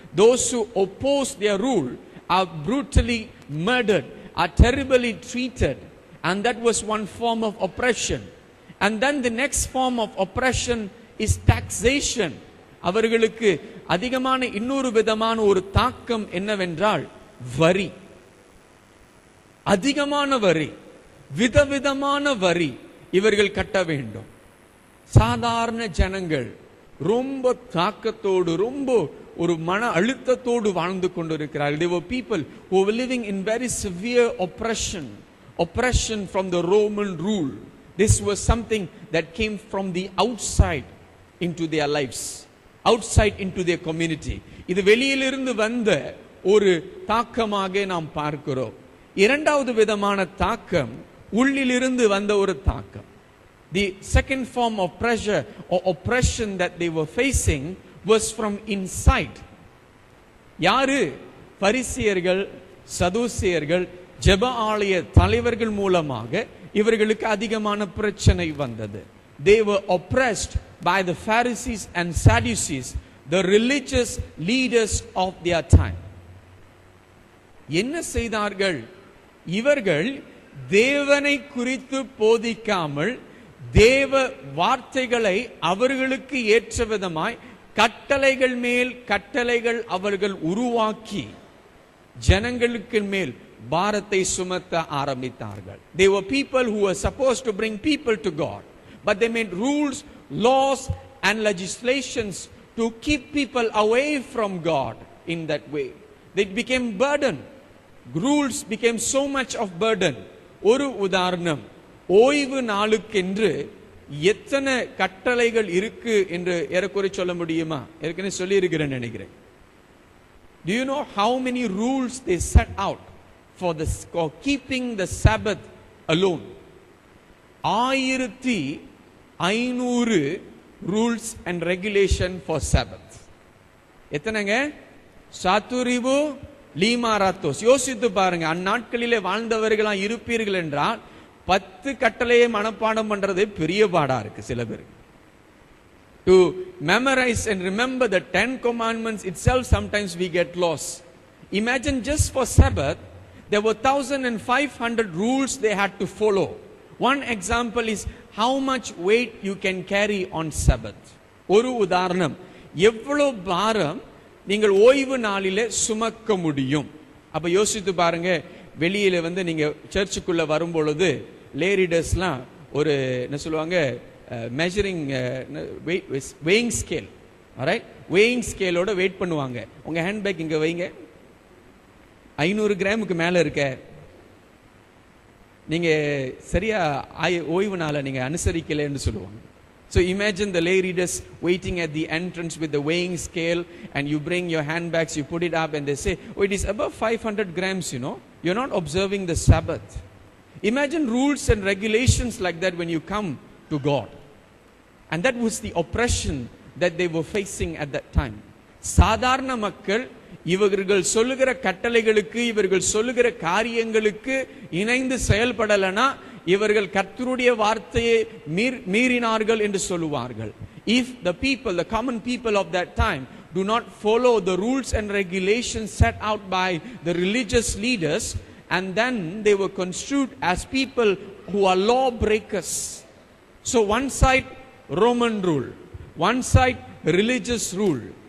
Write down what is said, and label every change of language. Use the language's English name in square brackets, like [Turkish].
[English] Those who oppose their rule are brutally murdered, are terribly treated, and that was one form of oppression. And then the next form of oppression is taxation. [Tamil] அவர்களுக்கு அதிகமான இன்னொரு விதமான ஒரு தாக்கம் என்னவென்றால் வரி, அதிகமான வரி, விதவிதமான வரி இவர்கள் கட்ட வேண்டும். சாதாரண ஜனங்கள் ரொம்ப தாக்கத்தோடு, ரொம்ப ஒரு மன அழுத்தத்தோடு வாழ்ந்து கொண்டிருக்கிறார்கள். [English] They were people who were living in very severe oppression from the Roman rule. This was something that came from the outside into their lives, outside into their community. [Tamil] இது வெளியிலிருந்து வந்த ஒரு தாக்கமாக நாம் பார்க்கிறோம். இரண்டாவது விதமான தாக்கம் உள்ளிலிருந்து வந்த ஒரு தாக்கம். [English] The second form of pressure or oppression that they were facing was from inside. [Tamil] யாரு? பரிசேயர்கள், சதுசேயர்கள், ஜெப ஆலய தலைவர்கள் மூலமாக இவர்களுக்கு அதிகமான பிரச்சனை வந்தது. [English] They were oppressed by the Pharisees and Sadducees, the religious leaders of their time. [Tamil] என்ன செய்தார்கள்? இவர்கள் தேவனை குறித்து போதிக்காமல் தேவ வார்த்தைகளை அவர்களுக்கு ஏற்ற விதமாய் கட்டளைகள் மேல் கட்டளைகள் அவர்கள் உருவாக்கி ஜனங்களுக்கு மேல் பாரத்தை சுமத்த ஆரம்பித்தார்கள். [English] They were people who were supposed to bring people to God, but they made rules, laws and legislations to keep people away from God in that way. They became burden. Rules became so much of burden. [Tamil] ஒரு உதாரணம், ஓய்வு நாளுக்கென்று எத்தனை கட்டளைகள் இருக்கு என்று ஏறக்குறை சொல்ல முடியுமா? ஏற்கனவே சொல்லி இருக்கிறேன் நினைக்கிறேன். [English] Do you know how many rules they set out for keeping the Sabbath alone? 1500 rules and regulation for Sabbath. [Tamil] எத்தனைங்க? [Malay] சாத்துரிவு லீமாராத்தோஸ். [Tamil] யோசித்து பாருங்க, அந்நாட்களிலே வாழ்ந்தவர்களா இருப்பீர்கள் என்றால் 10 கட்டளையை மனப்பாடம் பண்றது பெரிய பாடா இருக்கு சில பேருக்கு. [English] To memorize and remember the 10 commandments itself, sometimes we get lost. Imagine just for Sabbath, there were 1500 rules they had to follow. One example is how much weight you can carry on Sabbath. [Tamil] ஒரு உதாரணம், எவ்வளவு பாரம் நீங்கள் ஓய்வு நாளிலே சுமக்க முடியும். அப்ப யோசித்து பாருங்க, வெளியில நீங்க சர்ச்சுக்குள்ள வரும் பொழுது லேரிடர்ஸ்லாம் ஒரு என்ன சொல்லுவாங்க, measuring [English] weighing scale, alright, weighing [Tamil] scaleோட wait பண்ணுவாங்க. உங்க ஹேண்ட்பேக் இங்க வைங்க, 500 கிராமுக்கு மேல இருக்க, நீங்க சரியா ஓய்வு நாளை நீங்க அனுசரிக்கலன்னு சொல்லுவாங்க. [English] So imagine the lay readers waiting at the entrance with the weighing scale, and you bring your handbags, you put it up and they say, oh, it is above 500 grams, you know, you're not observing the Sabbath. Imagine rules and regulations like that when you come to God. And that was the oppression that they were facing at that time. [Tamil] சாதாரண மக்கள் இவர்கள் சொல்லுகிற கட்டளைகளுக்கு, இவர்கள் சொல்லுகிற காரியங்களுக்கு இணைந்து செயல்படலனா இவர்கள் கர்த்தருடைய வார்த்தையை மீறினார்கள் என்று சொல்லுவார்கள். [English] If the people, the common people of that time, do not follow the rules and regulations set out by the religious leaders, and then they were construed as people who are law breakers. So one side Roman rule, one side religious rule.